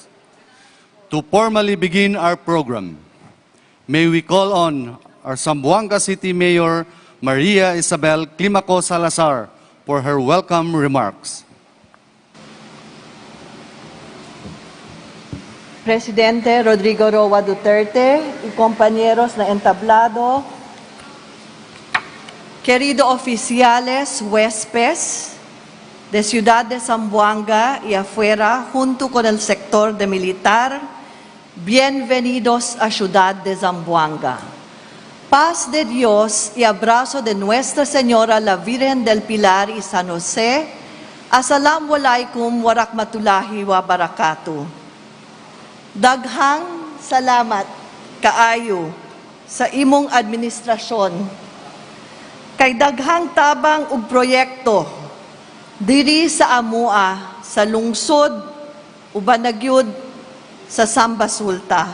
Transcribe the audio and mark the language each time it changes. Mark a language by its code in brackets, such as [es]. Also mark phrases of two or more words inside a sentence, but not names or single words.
[en] To formally begin our program, may we call on our Zamboanga City Mayor, Maria Isabel Climaco Salazar, for her welcome remarks. [cbk] Presidente Rodrigo Roa Duterte y compañeros na entablado, querido oficiales, huéspedes de Ciudad de Zamboanga y afuera, junto con el sector de militar, bienvenidos a Ciudad de Zamboanga. Paz de Dios y abrazo de Nuestra Señora la Virgen del Pilar y San José. [ar] السلام عليكم ورحمة الله وبركاته. [ceb] Daghang salamat kaayo sa imong administrasyon. Kay daghang tabang ug proyekto diri sa amua sa lungsod uban na gyud sa Samba Sulta.